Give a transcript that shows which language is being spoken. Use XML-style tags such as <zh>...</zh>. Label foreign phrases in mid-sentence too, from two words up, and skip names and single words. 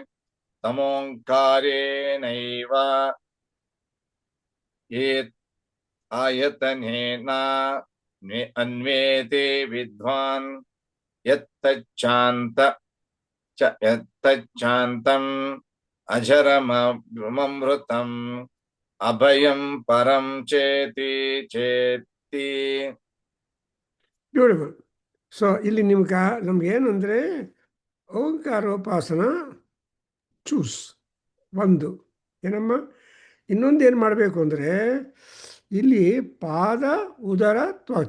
<sa>तमोङ्कारेणैव आयतनेन अन्वेते विद्वान् यत्तच्चान्तम् अजरममृतम् अभयं परं चेति</sa> <kn>ಬ್ಯೂಟಿಫುಲ್. ಸೊ ಇಲ್ಲಿ ನಮ್ಗೆ ಏನಂದ್ರೆ ಓಂಕಾರೋಪಾಸನ ಚೂಸ್ ಒಂದು ಏನಮ್ಮ. ಇನ್ನೊಂದು ಏನು ಮಾಡಬೇಕು ಅಂದರೆ ಇಲ್ಲಿ ಪಾದ ಉದರ ತ್ವಚ.</kn>